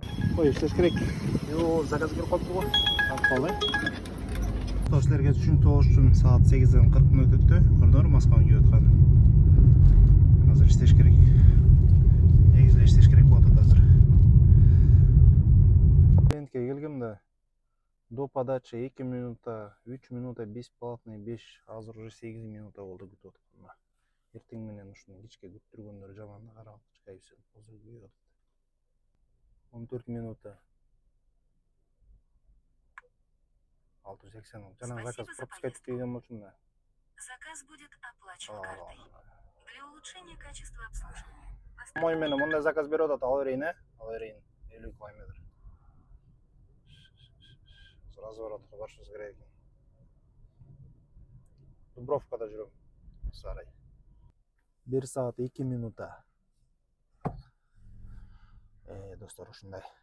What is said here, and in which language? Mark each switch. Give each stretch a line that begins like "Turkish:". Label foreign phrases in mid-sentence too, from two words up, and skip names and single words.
Kyrgyz: Ой, иштеш керек. Заказ берип коюптур го. Алып калды. Силерге түшүнүктүү болуш үчүн саат 8:40 өтөттү. Көрдүңөрбү, масканы кийип аткан. Азыр иштеш керек. Негизи иштеш керек болуп атат азыр. Клиентке келгем да.
Russian: До подачи 2 минута, 3 минута бесплатный, 5,
Kyrgyz: азыр уже 8 минута болду күтүп атканыма. Эртең менен ушуну кичке күттүргөндөр жаман да, карап
Russian: все позу
Kyrgyz: күйүп атат. 14 минута. 680. Жана
Russian: заказ пропускать
Kyrgyz: деген болчумун да.
Russian: Заказ будет оплачен картой. Для улучшения качества обслуживания.
Kyrgyz: Мой менен мындай заказ берип атат, ала берейин, ала берейин. 50 километр. Разворотко барышыбыз керек экен. Дубровкада жүрөм. Сарай. 1 саат 2 минута. Достор, ушундай.